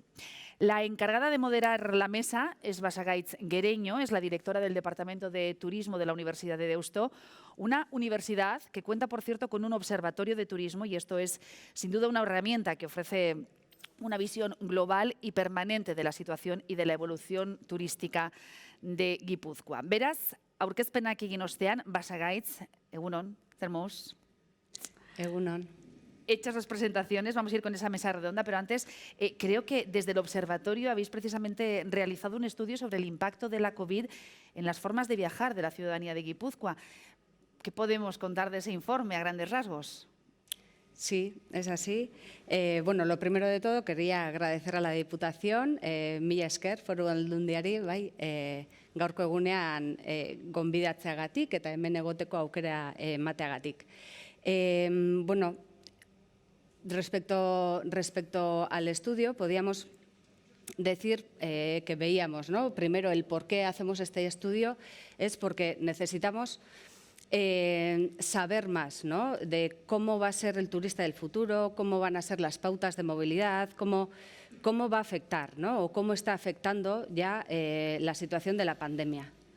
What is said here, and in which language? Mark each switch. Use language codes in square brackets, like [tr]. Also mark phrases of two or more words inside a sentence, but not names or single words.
[es] La encargada de moderar la mesa es Basagaitz Guereño, es la directora del Departamento de Turismo de la Universidad de Deusto, una universidad que cuenta, por cierto, con un observatorio de turismo, y esto es sin duda una herramienta que ofrece una visión global y permanente de la situación y de la evolución turística de Guipúzcoa. [eu] Beraz, aurkezpenak egin ostean, Basagaitz, egunon, zermos. Egunon. [es] Hechas las presentaciones, vamos a ir con esa mesa redonda, pero antes creo que desde el observatorio habéis precisamente realizado un estudio sobre el impacto de la COVID en las formas de viajar de la ciudadanía de Guipúzcoa. ¿Qué podemos contar de ese informe a grandes rasgos? Sí, es así. Bueno, lo primero de todo, quería agradecer a la Diputación, [eu] mila esker, Foru Aldundiari, bai, gaurko egunean gonbidatzeagatik eta hemen egoteko aukera emateagatik. [es] Bueno, respecto al estudio, podíamos decir que veíamos, ¿no? Primero, el por qué hacemos este estudio es porque necesitamos saber más, ¿no?, de cómo va a ser el turista del futuro, cómo van a ser las pautas de movilidad, cómo va a afectar, ¿no?, o cómo está afectando ya la situación de la pandemia.